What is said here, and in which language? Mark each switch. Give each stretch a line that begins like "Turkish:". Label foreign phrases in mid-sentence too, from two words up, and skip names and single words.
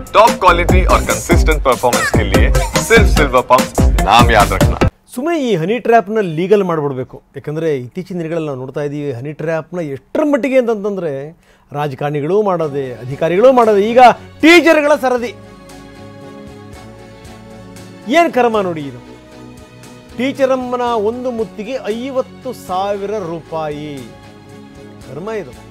English: top quality
Hindi: और
English: consistent performance
Hindi: के लिए सिर्फ सिल्वर पंप नाम याद रखना।
Kannada: ಸುಮ್ಮನೆ ಈ
English: honey trapna
Kannada: ಲೀಗಲ್ ಮಾಡಿಬಿಡ್ಬೇಕು. ಯಾಕಂದರೆ ಇತ್ತೀಚಿನ ದಿನಗಳಲ್ಲಿ ನಾವು ನೋಡ್ತಾ ಇದ್ದೀವಿ
English: honey trapna
Kannada: ಎಷ್ಟರ ಮಟ್ಟಿಗೆ ಅಂತಂತಂದರೆ ರಾಜಕಾರಣಿಗಳು ಮಾಡೋದೆ, ಅಧಿಕಾರಿಗಳು ಮಾಡೋದೆ, ಈಗ ಟೀಚರ್ಗಳ ಸರದಿ. ಏನು ಕರ್ಮ ನೋಡಿ ಇದು. ಟೀಚರಮ್ಮನ ಒಂದು ಮುತ್ತಿಗೆ 50,000 ರೂಪಾಯಿ ಕರ್ಮ ಇದು.